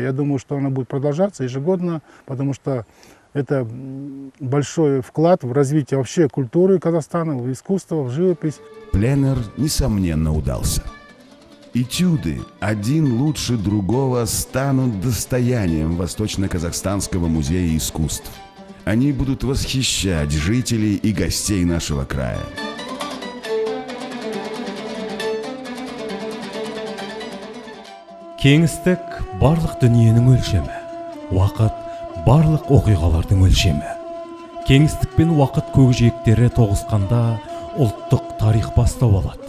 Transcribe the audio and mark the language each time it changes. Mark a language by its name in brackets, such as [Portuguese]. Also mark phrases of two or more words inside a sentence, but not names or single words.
[Russian] Я думаю, что оно будет продолжаться ежегодно, потому что это большой вклад в развитие вообще культуры Казахстана, в искусство, в живопись. Пленэр, несомненно, удался. Этюды один лучше другого станут достоянием Восточно-Казахстанского музея искусств. Они будут восхищать жителей и гостей нашего края. [Kazakh] Кеңістік барлық дүниенің өлшемі, уақыт барлық оқиғалардың өлшемі. Кеңістік пен уақыт көкжиектері тоғысқанда ұлттық тарих бастау алады.